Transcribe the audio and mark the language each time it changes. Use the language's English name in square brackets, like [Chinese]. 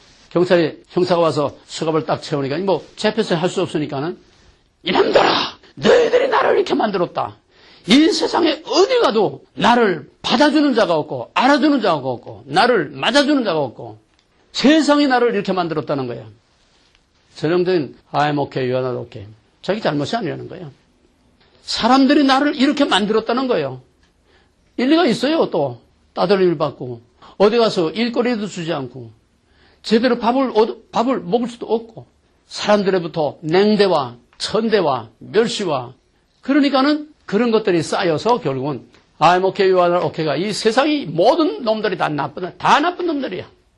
[Korean] 경찰이 형사가 와서 수갑을 딱 채우니까 뭐 잡혀서 할 수 없으니까는 이놈들아 너희들이 나를 이렇게 만들었다. 이 세상에 어디 가도 나를 받아주는 자가 없고 알아주는 자가 없고 나를 맞아주는 자가 없고 세상이 나를 이렇게 만들었다는 거야. 전형적인 [English] I'm okay, you're not okay. [Korean] 자기 잘못이 아니라는 거예요. 사람들이 나를 이렇게 만들었다는 거예요. 일리가 있어요. 또 따돌림을 받고 어디 가서 일거리도 주지 않고 제대로 밥을 먹을 수도 없고 사람들로부터 냉대와 천대와 멸시와 그러니까는 그런 것들이 쌓여서 결국은 [English] I'm okay, you are okay [Korean] 가 이 세상이 모든 놈들이 다 나쁜 놈들이야.